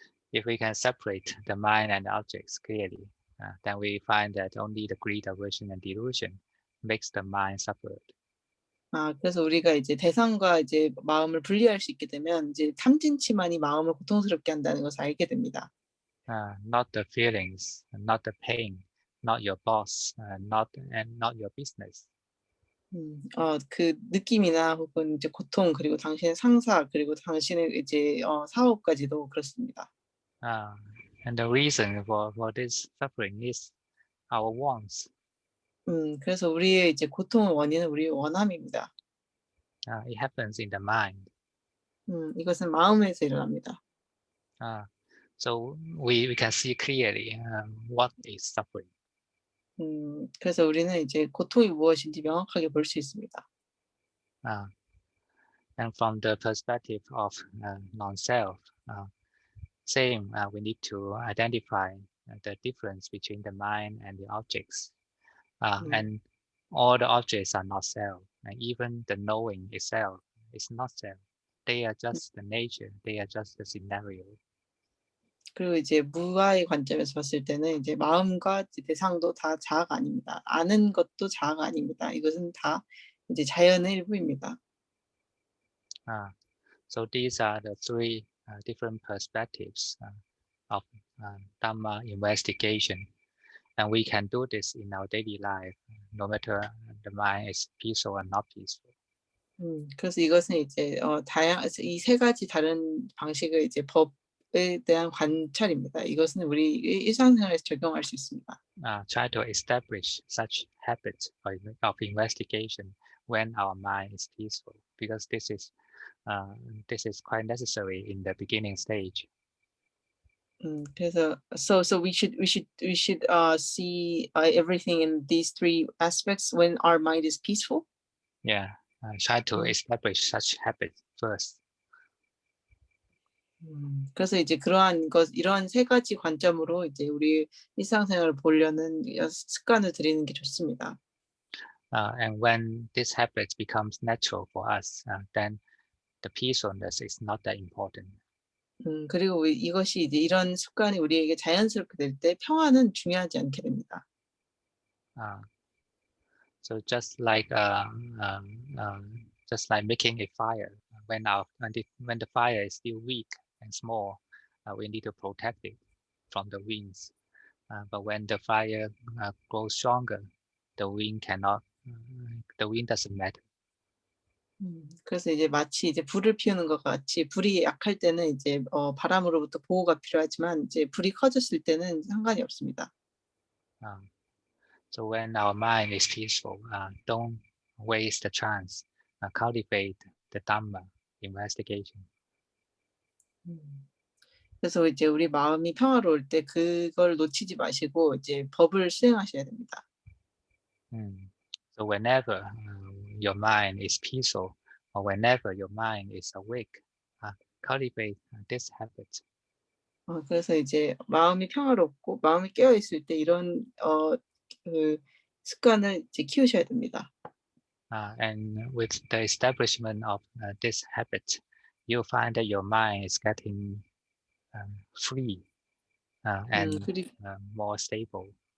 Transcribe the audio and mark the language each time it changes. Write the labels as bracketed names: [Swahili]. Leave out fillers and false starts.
[English] If we can separate the mind and the objects clearly, then we find that only the greed, aversion, and delusion makes the mind suffer. [Korean] 그래서 우리가 이제 대상과 이제 마음을 분리할 수 있게 되면 이제 탐진치만이 마음을 고통스럽게 한다는 것을 알게 됩니다. [English] Not the feelings, not the pain, not your boss, not your business. [Korean] 그 느낌이나 혹은 이제 고통, 그리고 당신의 상사, 그리고 당신의 이제 사업까지도 그렇습니다. [English] And the reason for this suffering is our wants. [Korean] 그래서 우리의 이제 고통의 원인은 우리의 원함입니다. [English] It happens in the mind. [Korean] 이것은 마음에서 일어납니다. [English] So we can see clearly what is suffering. [Korean] 그래서 우리는 이제 고통이 무엇인지 명확하게 볼 수 있습니다. [English] And from the perspective of non-self, same, we need to identify the difference between the mind and the objects. And all the objects are not self, and even the knowing itself is not self. They are just the nature, they are just the scenario. [Korean] 그리고 이제 무아의 관점에서 봤을 때는 이제 마음과 대상도 다 자아가 아닙니다. 아는 것도 자아가 아닙니다. 이것은 다 이제 자연의 일부입니다. [English] So these are the three different perspectives of Dhamma investigation, and we can do this in our daily life, no matter the mind is peaceful or not peaceful. [Korean] 그래서 이것은 이제 이 세 가지 다른 방식의 이제 법에 대한 관찰입니다. 이것은 우리 일상생활에서 적용할 수 있습니다. [English] Try to establish such habits of investigation when our mind is peaceful, because this is quite necessary in the beginning stage. 그래서 so we should see everything in these three aspects when our mind is peaceful. Yeah, try to establish such habits first. [Korean] 그래서 이제 이러한 세 가지 관점으로 이제 우리 일상생활을 보려는 습관을 들이는 게 좋습니다. [English] And when this habit becomes natural for us, then the peacefulness is not that important. [Korean] 그리고 이것이 이제 이런 습관이 우리에게 자연스럽게 될 때 평화는 중요하지 않게 됩니다. [English] So just like making a fire, when the fire is still weak and small, we need to protect it from the winds. But when the fire grows stronger, the wind doesn't matter. [Korean] 그래서 이제 마치 이제 불을 피우는 것 같이 불이 약할 때는 이제 바람으로부터 보호가 필요하지만 이제 불이 커졌을 때는 상관이 없습니다. [English] So when our mind is peaceful, don't waste the chance. Cultivate the Dhamma investigation. [Korean] 그래서 이제 우리 마음이 평화로울 때 그걸 놓치지 마시고 이제 법을 수행하셔야 됩니다. [English] So whenever your mind is peaceful, or whenever your mind is awake, cultivate this habit. [Korean] 그래서 이제 마음이 평화롭고 마음이 깨어 있을 때 이런 그 습관을 이제 키우셔야 됩니다. [English] And with the establishment of this habit, you'll find that your mind is getting free and more stable.